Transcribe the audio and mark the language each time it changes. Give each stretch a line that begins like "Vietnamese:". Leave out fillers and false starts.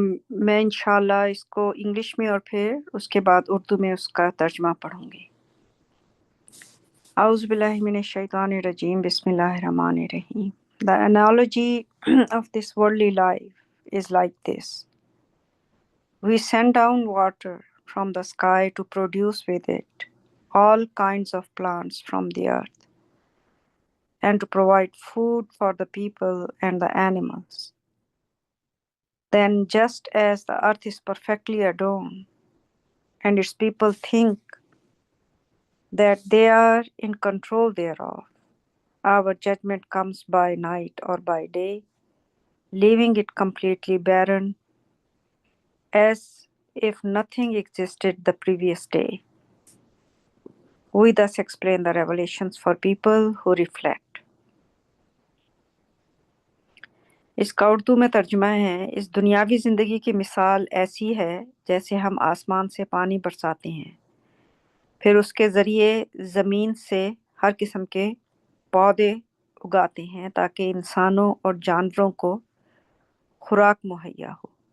Urdu: میں انشاءاللہ اس کو انگلش میں اور پھر اس کے بعد اردو میں اس کا ترجمہ پڑھوں گی۔
Arabic: اعوذ باللہ من الشیطان الرجیم، بسم اللہ الرحمن الرحیم۔
English: The analogy of this worldly life is like this. We send down water from the sky to produce with it all kinds of plants from the earth and to provide food for the people and the animals. Then, just as the earth is perfectly adorned and its people think that they are in control thereof, our judgment comes by night or by day, leaving it completely barren as if nothing existed the previous day. We thus explain the revelations for people who reflect.
Urdu: اس کا اردو میں ترجمہ ہے، اس دنیاوی زندگی کی مثال ایسی ہے جیسے ہم آسمان سے پانی برساتے ہیں، پھر اس کے ذریعے زمین سے ہر قسم کے پودے اگاتے ہیں تاکہ انسانوں اور جانوروں کو خوراک مہیا ہو۔